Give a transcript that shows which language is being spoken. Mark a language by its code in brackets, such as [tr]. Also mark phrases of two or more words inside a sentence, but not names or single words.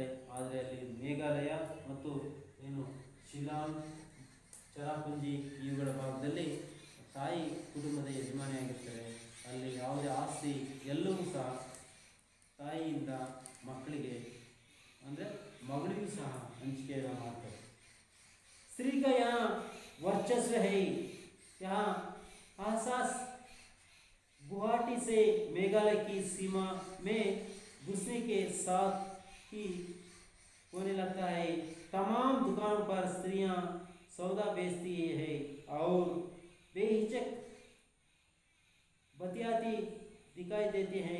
[kn] ಆದರೆ ಅಲ್ಲಿ ಮೇಘಾಲಯ ಮತ್ತು ಏನು ಶಿಲಾಂಗ್, ಚೆರಾಪುಂಜಿ ಇವುಗಳ ಭಾಗದಲ್ಲಿ ತಾಯಿ ಕುಟುಂಬದ ಯಜಮಾನಿ ಆಗಿರ್ತಾರೆ. ಅಲ್ಲಿ ಯಾವುದೇ ಆಸ್ತಿ ಎಲ್ಲವೂ ಸಹ ತಾಯಿಯಿಂದ ಮಕ್ಕಳಿಗೆ ಅಂದರೆ ಮಗಳಿಗೂ ಸಹ ಹಂಚಿಕೆಯನ್ನು ಮಾಡ್ತಾರೆ. [hi] स्त्री का यहाँ वर्चस्व है। यहाँ आसास गुवाहाटी से मेघालय की सीमा में घुसने के साथ ही होने लगता है। तमाम दुकानों पर स्त्रियां सौदा बेचती है और बेहिचक बतियाती दिखाई देती हैं।